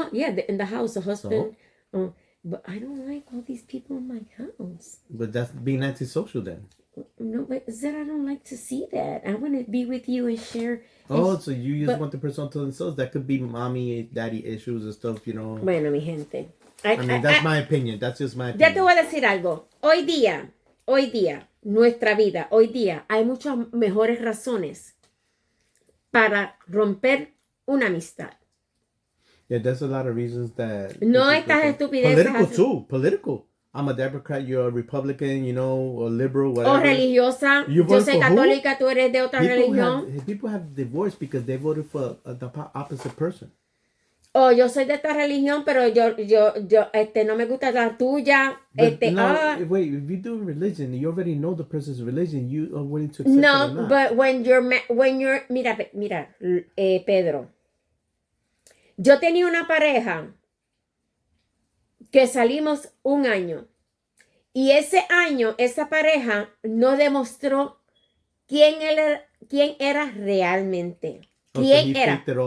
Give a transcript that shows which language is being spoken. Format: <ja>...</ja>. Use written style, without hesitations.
<en>Oh, yeah, in the house, the husband. But I don't like all these people in my house. But that's being antisocial then. No, but Zed, I don't like to see that. I want to be with you and share. So you just want the person to themselves? That could be mommy, daddy issues and stuff,</en> <es>Bueno, mi gente.</es> <en>I mean, that's my opinion. That's just my opinion.</en> <es>Ya te voy a decir algo. Hoy día, nuestra vida, hoy día, hay muchas mejores razones para romper una amistad.</es> <en>Yeah, there's a lot of reasons that...</en> <es>No estas estupideces.</es> <en>Political. I'm a Democrat, you're a Republican, or liberal, whatever.</en> <es>O religiosa. Yo soy católica, tú eres de otra religión.</es> <en>People have divorced because they voted for the opposite person.</en> <es>O yo soy de esta religión, pero yo no me gusta la tuya.</es> <en>Wait, if you do religion, you already know the person's religion, you are willing to accept it or not. No, but when you're, mira, Pedro.</en> <es>Yo tenía una pareja que salimos un año. Y ese año, esa pareja no demostró quién era realmente. ¿Quién era?</es>